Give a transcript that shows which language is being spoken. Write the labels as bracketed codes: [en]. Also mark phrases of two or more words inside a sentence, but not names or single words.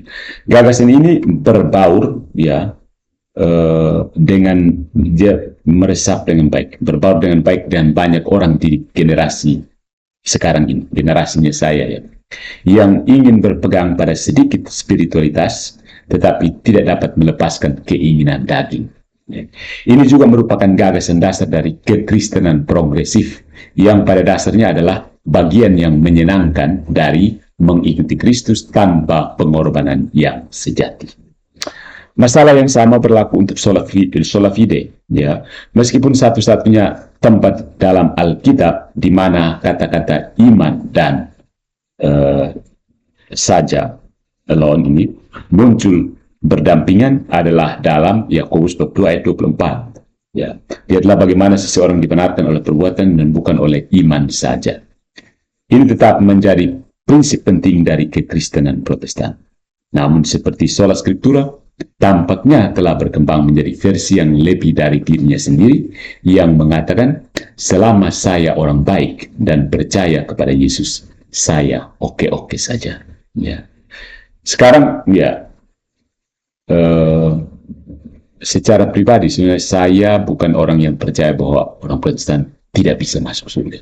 [id] Gagasan ini berbaur ya dengan dia meresap dengan baik, berbaur dengan baik dan banyak orang di generasi sekarang ini, generasinya saya ya, yang ingin berpegang pada sedikit spiritualitas tetapi tidak dapat melepaskan keinginan daging. Ini juga merupakan gagasan dasar dari kekristenan progresif yang pada dasarnya adalah bagian yang menyenangkan dari mengikuti Kristus tanpa pengorbanan yang sejati. Masalah yang sama berlaku untuk [la] sola fide, [id] ya. Meskipun satu-satunya tempat dalam Alkitab di mana kata-kata iman dan saja alone ini muncul berdampingan adalah dalam Yakobus 22 ayat 24. Ya, lihatlah bagaimana seseorang dibenarkan oleh perbuatan dan bukan oleh iman saja. Ini tetap menjadi prinsip penting dari kekristenan Protestan. Namun seperti [la] sola scriptura, [id] tampaknya telah berkembang menjadi versi yang lebih dari dirinya sendiri yang mengatakan, selama saya orang baik dan percaya kepada Yesus, saya oke-oke saja. Ya. Sekarang, ya, secara pribadi sebenarnya saya bukan orang yang percaya bahwa orang Protestan tidak bisa masuk surga.